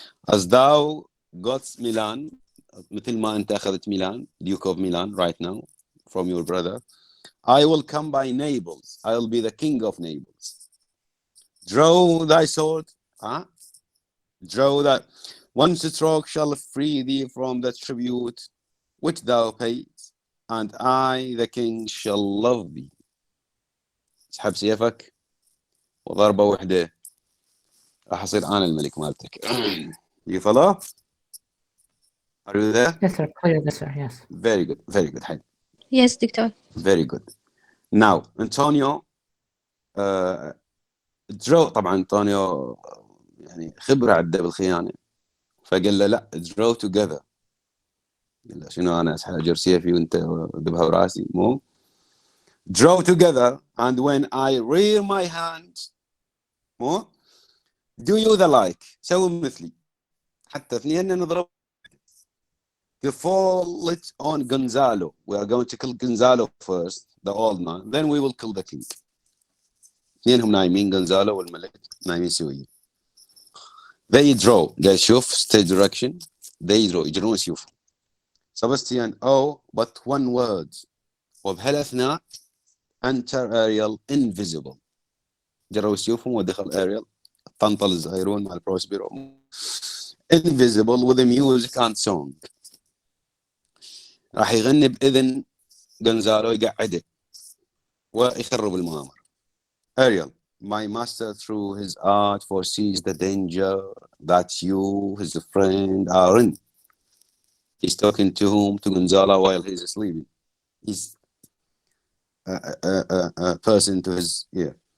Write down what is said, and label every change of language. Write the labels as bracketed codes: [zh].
[en] As thou got Milan [ar] مثل ما أنت أخذت ميلان [en] Duke of Milan right now from your brother, I will come by Naples. I will be the king of Naples. Draw thy sword. Draw that. One stroke shall free thee from the tribute which thou paid, and I, the king, shall love thee. [ar] اسحب سيفك وضربة وحدة راح أصير أنا الملك مالتك. [en] You follow? Are you there? Yes sir, clear this sir, yes. Very good. حلو. Yes doctor. Very good. Now Antonio draw. [ar] طبعا أنطونيو يعني خبرة عدة بالخيانة فقال له لا [en] draw together. [ar] قال له شنو أنا أسحب سيفي وأنت ذبها براسي مو. [en] Draw together and when I rear my hand مو do you the like. [ar] سوي مثلي حتى اثنين نضرب. [en] To fall it on Gonzalo. We are going to kill Gonzalo first, the old man. Then we will kill the king. [ar] اثنينهم نايمين Gonzalo والملك نايمين سويين. [en] They draw. [ar] قال شوف stage direction. [en] They draw. [ar] يجرون سيوف. [en] Sebastian but one word. وبهالأثناء enter Ariel invisible. [ar] جروا سيوفهم ودخل Ariel. طنطل الزهيرون مع البروسبيرو. [en] Invisible with the music and song. [ar] راح يغني بإذن غونزالو يقعده ويخرب المؤامرة. [en] Ariel, my master through his art foresees the danger that you, his friend, are in. He's talking to whom? To Gonzalo while he's sleeping. He's a person to his ear.